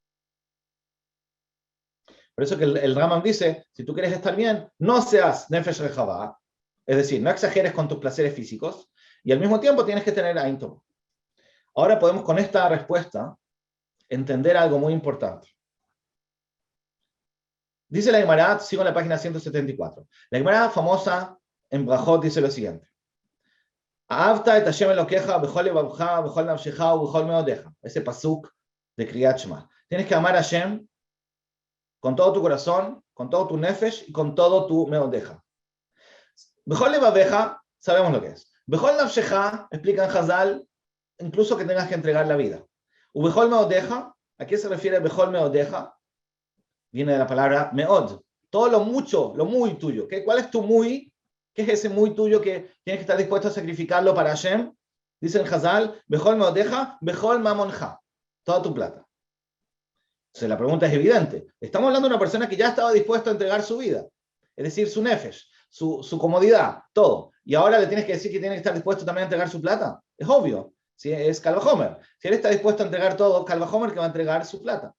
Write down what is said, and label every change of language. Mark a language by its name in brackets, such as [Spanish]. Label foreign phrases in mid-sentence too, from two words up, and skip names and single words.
[Spanish] Por eso que el Rambam dice, si tú quieres estar bien, no seas [Hebrew] נפש רחבה, [Spanish] es decir, no exageres con tus placeres físicos, y al mismo tiempo tienes que tener [Hebrew] עין טובה. [Spanish] Ahora podemos con esta respuesta entender algo muy importante. Dice la Gemara, sigo en la página 174. La Gemara famosa en Brajot dice lo siguiente. [Hebrew] אהבת את השם אלוקיך בכל לבבך, בכל נפשך ובכל מאודך. [Spanish] Ese pasuk de Kriyat Shema. Tienes que amar a Hashem con todo tu corazón, con todo tu nefesh y con todo tu meodeja. [Hebrew] בכל לבבך, [Spanish] sabemos lo que es. [Hebrew] בכל נפשך, [Spanish] explica en Hazal, incluso que tengas que entregar la vida. [Hebrew] ובכל מאודך, [Spanish] ¿a qué se refiere [Hebrew] בכל מאודך? [Spanish] Viene de la palabra meod. Todo lo mucho, lo muy tuyo. ¿Cuál es tu muy? ¿Qué es ese muy tuyo que tienes que estar dispuesto a sacrificarlo para Hashem? Dice el Hazal, [Hebrew] בכל מאודך, בכל ממונך. [Spanish] Toda tu plata. Entonces la pregunta es evidente. Estamos hablando de una persona que ya estaba dispuesto a entregar su vida. Es decir, su nefesh, su comodidad, todo. Y ahora le tienes que decir que tiene que estar dispuesto también a entregar su plata. Es obvio. Si es [Hebrew] קל וחומר. [Spanish] Si él está dispuesto a entregar todo, [Hebrew] קל וחומר [Spanish] que va a entregar su plata.